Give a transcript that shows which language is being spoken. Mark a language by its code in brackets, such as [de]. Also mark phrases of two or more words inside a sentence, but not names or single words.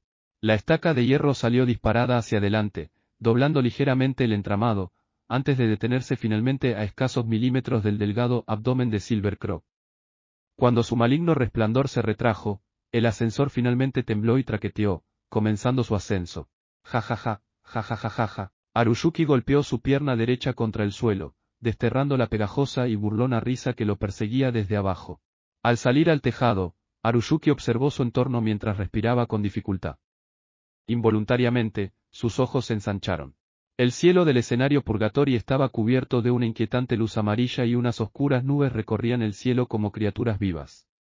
[es] La estaca de hierro salió disparada hacia adelante, doblando ligeramente el entramado, antes de detenerse finalmente a escasos milímetros del delgado abdomen de Silver Crow. Cuando su maligno resplandor se retrajo, el ascensor finalmente tembló y traqueteó, comenzando su ascenso. Ja ja ja, ja ja ja ja ja. Harusuki golpeó su pierna derecha contra el suelo, desterrando la pegajosa y burlona risa que lo perseguía desde abajo. Al salir al tejado, Harusuki observó su entorno mientras respiraba con dificultad. Involuntariamente, sus ojos se ensancharon. El cielo del escenario Purgatory estaba cubierto de una inquietante luz amarilla y unas oscuras nubes recorrían el cielo como criaturas vivas.